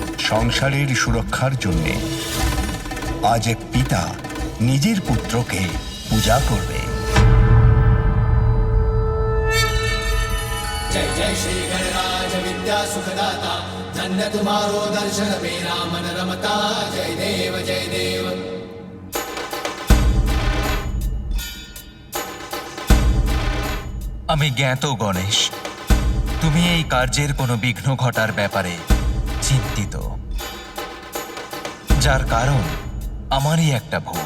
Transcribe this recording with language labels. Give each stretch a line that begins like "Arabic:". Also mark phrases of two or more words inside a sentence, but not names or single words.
Bangla: সংসারের সুরক্ষার জন্যে আজ এক পিতা নিজের পুত্রকে পূজা করবে।
Hindi: जय जय श्री गणराज विद्या सुखदाता धन्य तुम्हारो दर्शन मेरा मन रमता जय देव जय देव।
Bangla: আমি জ্ঞাত গণেশ, তুমি এই কার্যের কোনো বিঘ্ন ঘটার ব্যাপারে চিন্তিত, যার কারণ আমারই একটা ভুল।